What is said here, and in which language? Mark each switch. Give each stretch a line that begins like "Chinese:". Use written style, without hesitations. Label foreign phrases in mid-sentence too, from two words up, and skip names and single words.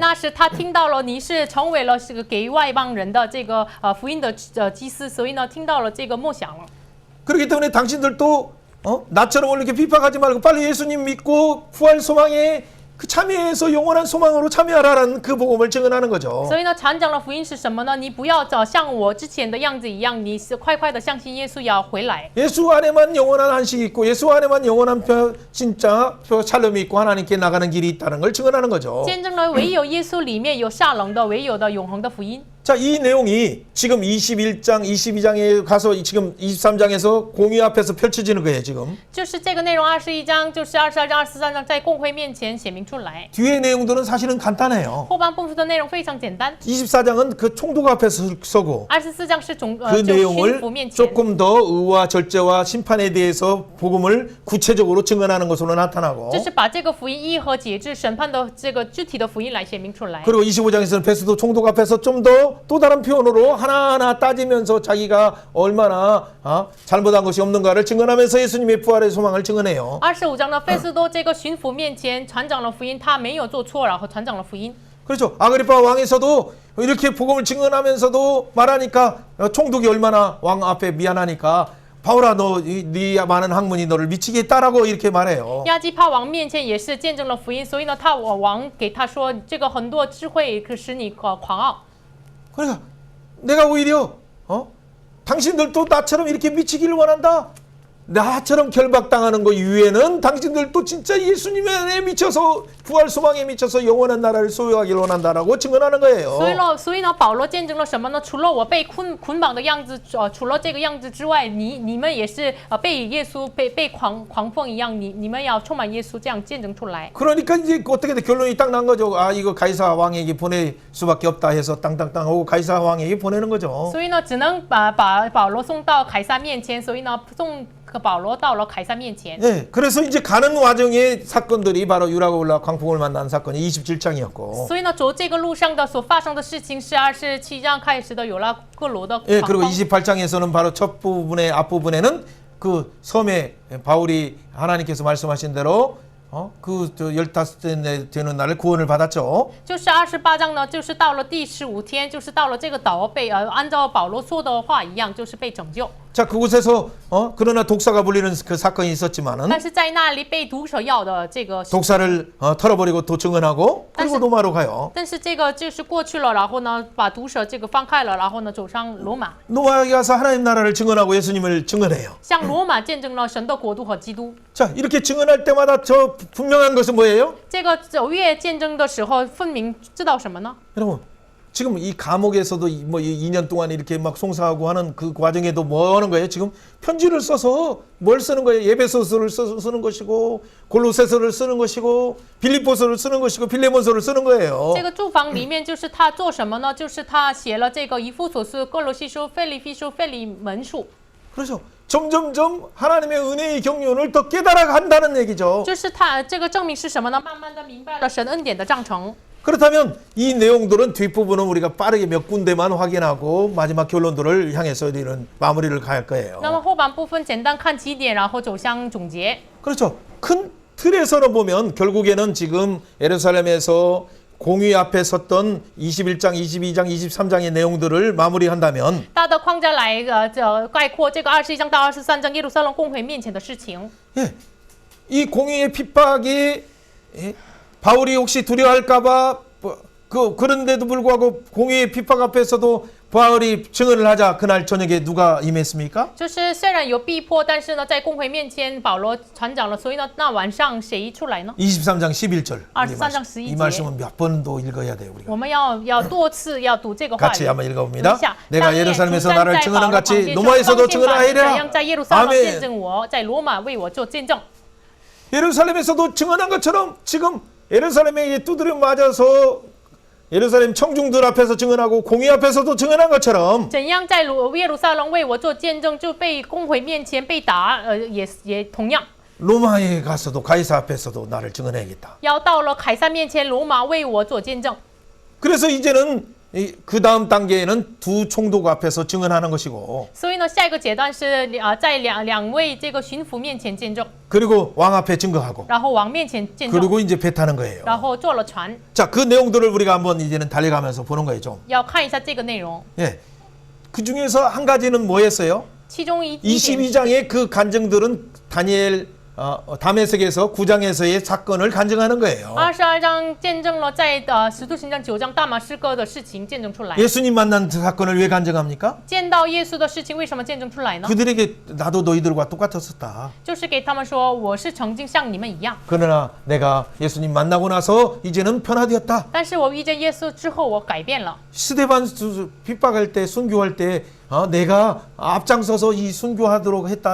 Chinese: 那是他听到了你是成为了这个给外邦人的这个福音的祭司，所以呢，听到了这个默想了。
Korean: 그렇기 때문에 당신들도 나처럼 이렇게 핍박하지 말고 빨리 예수님 믿고 부활 소망에 그 참여해서 영원한 소망으로 참여하라는 그 복음을 증언하는 거죠.
Chinese: 所以呢，传讲的福音是什么呢？你不要像我之前的样子一样，你是快快的相信耶稣要回来。
Korean: 예수 안에만 영원한 안식이 있고 예수 안에만 영원한 진짜 샬롬이 있고 하나님께 나가는 길이 있다는 걸 증언하는 거죠.
Chinese: 见证了唯有耶稣里面有下冷的，唯有的永恒的福音。
Korean: 자, 이 내용이 지금 21장, 22장에 가서 지금 23장에서 공의 앞에서 펼쳐지는 거예요, 지금.
Chinese: 就是这个内容，21章就是22章、23章在公会面前写明出来。
Korean: 뒤에 내용들은 사실은 간단해요.
Chinese: 后半部分的内容非常简单。
Korean: 24장은 그 총독 앞에서 서고
Chinese: 24 章是
Korean: 그
Chinese: 就
Korean: 내용을
Chinese: 巡抚面前，
Korean: 조금 더 의와 절제와 심판에 대해서 복음을 구체적으로 증언하는 것으로 나타나고
Chinese: 就是把这个福音义和节制、审判的这个具体的福音来写明出来。
Korean: 그리고 25장에서는 베스도 총독 앞에서 좀 또 다른 표현으로 하나하나 따지면서 자기가 얼마나 잘못한 것이 없는가를 증언하면서 예수님의 부활의 소망을 증언해요.
Chinese: 25 章呢，费斯多这个巡抚面前传讲了福音，他没有做错，然后传讲了福音。
Korean: 그렇죠. 아그리파 왕에서도 이렇게 복음을 증언하면서도 말하니까 총독이 얼마나 왕 앞에 미안하니까 바울아 네 많은 학문이 너를 미치게 했다라고 이렇게 말해요.
Chinese: 亚基帕王面前也是见证了福音，所以呢，王给他说，这个很多智慧可使你狂傲。
Korean: 그러니까 내가 오히려 당신들도 나처럼 이렇게 미치기를 원한다. 나처럼 결박당하는 거 이외에는 당신들도 진짜 예수님에 미쳐서 부활 소망에 미쳐서 영원한 나라를 소유하기를 원한다라고 증언하는 거예요.
Chinese: 所以呢，保罗见证了什么呢？除了我被捆绑的样子，除了这个样子之外，你们也是被耶稣被狂风一样，你们要充满耶稣，这样见证出来。
Korean: 그러니까 이제 어떻게 돼? 결론이 딱 난 거죠. 아 이거 가이사 왕에게 보낼 수밖에 없다 해서 땅땅땅 하고 가이사 왕에게 보내는 거죠.
Chinese: 所以呢，只能把保罗送到凯撒面前，所以呢，送保罗到了凯撒面前。
Korean: 네, 그래서 이제 가는 와중에 사건들이 바로 유라굴라 광풍을 만난 사건이 27장이었고.
Chinese: 所以呢，走这个路上的所发生的事情是27章开始的，有了各罗的
Korean: 예,
Chinese: 狂
Korean: 그리고
Chinese: 风。
Korean: 28장에서는 바로 첫 부분의 앞부분에는 그 섬에 바울이 하나님께서 말씀하신 대로 그 15대 되는 날에 구원을 받았죠.
Chinese: 就是28章呢，就是到了第15天，就是到了这个岛被按照保罗说的话一样，就是被拯救。
Korean: 자, 그곳에서 그러나 독사가 불리는 그 사건이 있었지만은
Chinese: 但是在那里被毒蛇咬的这个，
Korean: 독사를 털어버리고 도청은하고 그리고 로마로 가요.
Chinese: 但是这个就是过去了，然后呢，把毒蛇这个放开了，然后呢，走上罗马，
Korean: 로마에 가서 하나님 나라를 증언하고 예수님을 증언해요.
Chinese: 向罗马见证了神的国度和基督。
Korean: 자, 이렇게 증언할 때마다 저 분명한 것은 뭐예요?
Chinese: 这个走越见证的时候，分明知道什么呢？
Korean: 여러분, 지금 이 감옥에서도 뭐 2년 동안 이렇게 막 송사하고 하는 그 과정에도 뭐 하는 거예요? 지금 편지를 써서 뭘 쓰는 거예요? 예배소서를 쓰는 것이고 골로새서를 쓰는 것이고 빌립보서를 쓰는 것이고 빌레몬서를 쓰는 거예요.
Chinese: 这个住房里面就是他做什么呢？就是他写了这个以弗所书、哥罗西书、腓立比书、腓利门书。
Korean: 그렇죠. 점점점 하나님의 은혜의 경륜을 더 깨달아 간다는 얘기죠.
Chinese: 就是他这个证明是什么呢？慢慢的明白了神恩典的章程。
Korean: 그렇다면 이 내용들은 뒷부분은 우리가 빠르게 몇 군데만 확인하고 마지막 결론들을 향해서 우리는 마무리를 갈 거예요.
Chinese: 那么后半部分简单看几点，然后走向总结。
Korean: 그렇죠. 큰 틀에서는 보면 결국에는 지금 예루살렘에서 공의 앞에 섰던 21장, 22장, 23장의 내용들을 마무리한다면
Chinese: 大的框架来概括这个21章到23章耶路撒冷公会面前的事情。
Korean: 예, 이 공의의 핍박이 바울이 혹시 두려워할까봐 그런데도 불구하고 공의의 핍박 앞에서도 바울이 증언을 하자 그날 저녁에 누가 임했습니까?
Chinese: 就是虽然有逼迫，但是呢，在公会面前保罗传讲了，所以呢，那晚上谁出来呢？
Korean: 23장 11절. 23장 11 이 말씀은 몇 번도 읽어야 돼요, 우리가.
Chinese: 我们要多次要读这个话
Korean: 같이
Chinese: 语。
Korean: 한번 읽어봅니다.
Chinese: 读一下
Korean: 내가 예루살렘에서 나를 증언한 같이 로마에서도 증언하리라.
Chinese: 怎样在耶路撒冷见
Korean: 아멘.
Chinese: 证我，在罗马为我做见证。
Korean: 예루살렘에서도 증언한 것처럼 지금 예루살렘에 두드려 맞아서 예루살렘 청중들 앞에서 증언하고 공의 앞에서도 증언한 것처럼
Chinese: 怎样在耶路撒冷为我做见证，就被公会面前被打，也同样。
Korean: 로마에 가서도 가이사 앞에서도 나를 증언해야겠다.
Chinese: 要到了凯撒面前，罗马为我做见证。
Korean: 그래서 이제는 그 다음 단계에는 두 총독 앞에서 증언하는 것이고
Chinese: 所以呢，下一个阶段是在两位这个巡抚面前见证，
Korean: 그리고 왕 앞에 증거하고
Chinese: 然后王面前见证，
Korean: 그리고 이제 배 타는 거예요.
Chinese: 然后坐了船。
Korean: 자, 그 내용들을 우리가 한번 이제는 달려가면서 보는 거예요, 좀.
Chinese: 要看一下这个内容，
Korean: 예. 그 중에서 한 가지는 뭐였어요?
Chinese: 其中一点
Korean: 22장의 그 간증들은 다니엘 다메섹에서 9장에서의 사건을 간증하는 거예요.
Chinese: 22 章见证了在使徒行传9章大马士革的事情见证出来。
Korean: 예수님 만난 그 사건을 왜 간증합니까?
Chinese: 见到耶稣的事情为什么见证出来呢？
Korean: 그들에게 나도 너희들과 똑같았었다.
Chinese: 就是给他们说，我是曾经像你们一样，
Korean: 그러나 내가 예수님 만나고 나서 이제는 변화되었다.
Chinese: 但是我遇见耶稣之后，我改变了。
Korean: 스데반 핍박할 때 순교할 때 내가 앞장서서 이 순교하도록 했다.